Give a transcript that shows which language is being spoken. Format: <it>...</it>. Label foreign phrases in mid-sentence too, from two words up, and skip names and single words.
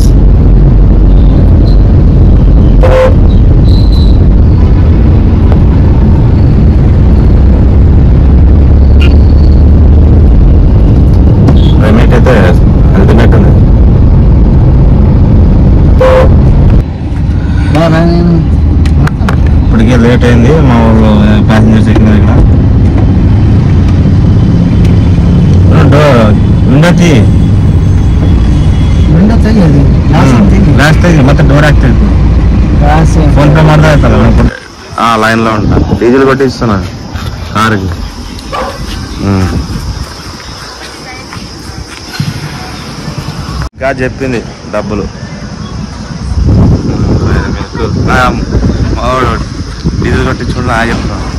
<te>క్లైమేట్ అయితే అల్టిమేట్ ఉంది. ఇప్పటికే లేట్ అయింది. మా ఊళ్ళో ప్యాసింజర్స్ ఎక్కినారు. ఇక్కడ ఉండొచ్చి</te> <kn>ಮತ್ತೆ ಡೋರ್ ಆಗ್ತೈತಿ. ಫೋನ್ ಪೇ ಮಾಡ್ದ ಆಯ್ತಲ್ಲ.</kn> <te>లైన్లో ఉంటా. డీజిల్ కొట్టిస్తున్నా కారుకి. ఇంకా చెప్పింది డబ్బులు. డీజిల్ కొట్టించుకుంటా చెప్తాను.</te>